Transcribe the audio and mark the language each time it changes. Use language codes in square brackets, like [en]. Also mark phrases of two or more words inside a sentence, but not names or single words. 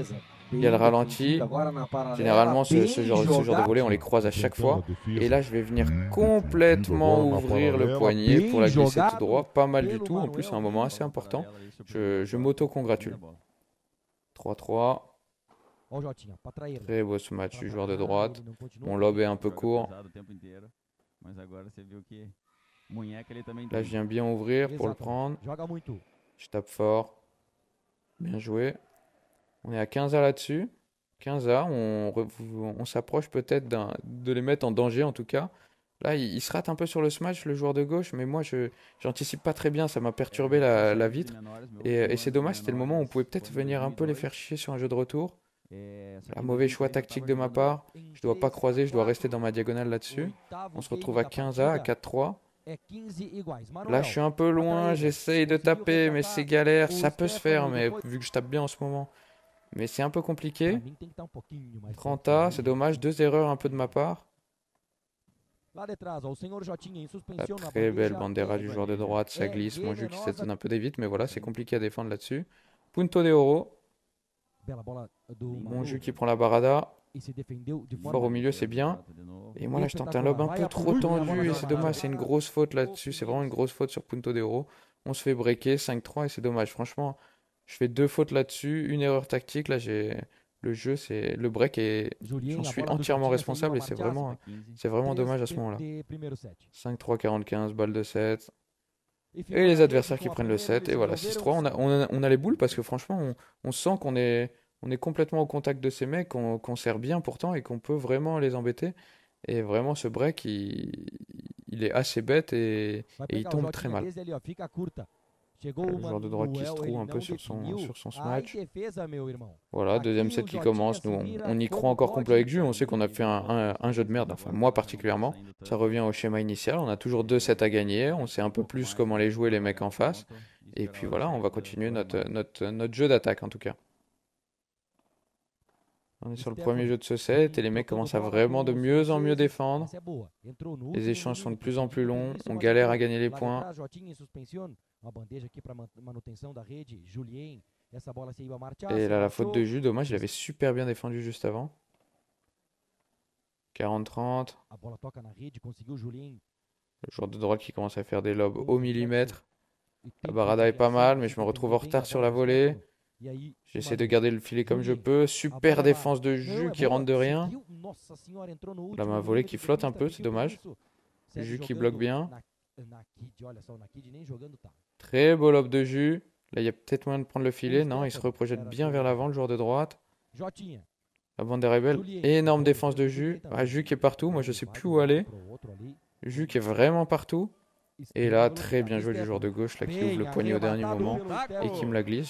[fr] Il y a le ralenti. Généralement ce genre de volets on les croise à chaque fois. Et là je vais venir complètement ouvrir le poignet pour la glisser tout droit. Pas mal du tout. En plus c'est un moment assez important. Je m'auto-congratule. 3-3. [pt] Ó o Jotinha, pra trair. [fr] Très beau ce match [pt] Bola [fr] du [pt] pra [fr] joueur de [pt] cá, [fr] droite. [pt] ele não continua. [fr] Mon lob est un peu [pt] Joga [fr] court. [pt] pesado o tempo inteiro. Mas agora você viu que munheca ele também [fr] Là, [pt] tem. [fr] je viens bien ouvrir pour le [pt] Exatamente. [fr] prendre. [pt] Joga muito. [fr] Je tape fort. Bien joué. On est à 15A là-dessus. 15A, on s'approche peut-être de les mettre en danger en tout cas. Là, il se rate un peu sur le smash, le joueur de gauche, mais moi, je j'anticipe pas très bien. Ça m'a perturbé la vitre. Et c'est dommage, c'était le moment où on pouvait peut-être venir un peu les faire chier sur un jeu de retour. Là, mauvais choix tactique de ma part. Je dois pas croiser, je dois rester dans ma diagonale là-dessus. On se retrouve à 15A, à 4-3. [pt] É 15 iguais. [fr] Là, je suis un peu loin, j'essaye de taper, mais c'est galère. Ça peut se faire, mais vu que je tape bien en ce moment. Mais c'est un peu compliqué. [pt] Pra mim tem que estar um pouquinho mais [fr] 30A, c'est dommage. 2 erreurs un peu de ma part. [pt] Lá de trás, ó, o senhor Jotinha em [fr] La [pt] suspensão na [fr] très belle [pt] bandeja. [fr] bandera du joueur de droite, ça [pt] est [fr] glisse. Mon jeu qui [pt] venenosa. [fr] s'étonne un peu des vite, mais voilà, c'est compliqué à défendre là-dessus. [es] Punto de oro. [pt] Bela bola do [fr] Mon [pt] Manu. [fr] jeu qui prend la barada. [pt] E se defendeu de [fr] Fort [pt] forma [fr] au milieu, c'est bien. Et moi, là, je tente un lob un peu trop tendu et c'est dommage. C'est une grosse faute là-dessus. C'est vraiment une grosse faute sur [es] Punto de oro. [fr] On se fait breaker 5-3 et c'est dommage. Franchement, je fais 2 fautes là-dessus. Une erreur tactique. Là, j'ai le jeu, c'est le break et [pt] Julien, [fr] j'en [pt] a [fr] suis [pt] bola do [fr] entièrement [pt] Jotinha seguiu [fr] responsable [pt] a [fr] et [pt] marchaça. [fr] c'est vraiment [pt] 3 [fr] dommage à ce moment-là. [pt] de primeiro set. [fr] 5-3, 45, balle de 7. [pt] E ficou [fr] Et les [pt] na [fr] adversaires [pt] rede [fr] qui [pt] com a [fr] prennent le [pt] primeira, [fr] 7. Et [pt] eles [fr] voilà, [pt] resolveram [fr] 6-3. On a les boules parce que franchement, on sent qu'on est complètement au contact de ces mecs, qu'on sert bien pourtant et qu'on peut vraiment les embêter. Et vraiment, ce break, il est assez bête et [pt] Vai [fr] il [pt] pegar o [fr] tombe très [pt] Jotinha [fr] mal. [pt] desde ali, ó, fica curta. Chegou [fr] Le [pt] o [fr] joueur de droite qui se [pt] Manuel, [fr] trouve [pt] ele [fr] un peu [pt] não [fr] sur son [pt] definiu. Ai, [fr] smash. [pt] defesa, meu irmão. [fr] Voilà, deuxième [pt] Aqui [fr] set [pt] o [fr] qui [pt] Jotinha [fr] commence. [pt] se [fr] Nous, [pt] vira [fr] on y [pt] como [fr] croit encore [pt] pode. [fr] complet avec Jus. On sait qu'on a fait un jeu de merde. Enfin, moi particulièrement. Ça revient au schéma initial. On a toujours 2 sets à gagner. On sait un peu plus comment les jouer les mecs en face. Et puis voilà, on va continuer notre jeu d'attaque en tout cas. On est sur le premier jeu de ce set et les mecs commencent à vraiment de mieux en mieux défendre. [pt] Essa é boa. Entrou no [fr] Les [pt] último [fr] échanges sont de [pt] minuto, [fr] plus en plus [pt] pedido [fr] longs. [pt] permissão, [fr] On [pt] mas [fr] galère à [pt] entrou. [fr] gagner les [pt] Lá de [fr] points. [pt] trás, Jotinha em suspensión. Uma bandeja aqui para manutenção da rede. Julien. Essa bola se ia marchar. [fr] Et là, la faute de Jus, dommage, il avait super bien défendu juste avant. 40-30. [pt] A bola toca na rede, conseguiu o Julien. [fr] Le joueur de droite qui commence à faire des lobes au millimètre. [pt] E [fr] La [pt] tem [fr] barada est pas [pt] reação, [fr] mal, mais [pt] se [fr] je me retrouve [pt] defendeu [fr] en [pt] bem da [fr] retard sur [pt] bola [fr] la [pt] do [fr] volée. [pt] centro. E aí, [fr] J'essaie de [pt] Manu. [fr] garder le filet comme je peux. Super défense de Jus qui rentre de rien. [pt] Nossa senhora, entrou no [fr] Là, [pt] último [fr] ma volée [pt] minuto [fr] qui [pt] de [fr] flotte un [pt] pista, [fr] peu, c'est [pt] pediu [fr] dommage. [pt] permisso. Segue [fr] Jus qui [pt] jogando [fr] bloque bien. [pt] na Kid, olha só, o Nakid nem jogando tá. [fr] Très beau lob de Jus. Là, il y a peut-être moyen de prendre le filet. Non, il se reprojette bien vers l'avant, le joueur de droite. Jotinha. La bande est rebelle. Énorme défense de Jus. Ah, Jus qui est partout. Moi, je sais plus où aller. Jus qui est vraiment partout. Et là, très bien joué du joueur de gauche là, qui ouvre le poignet au dernier moment et qui me la glisse.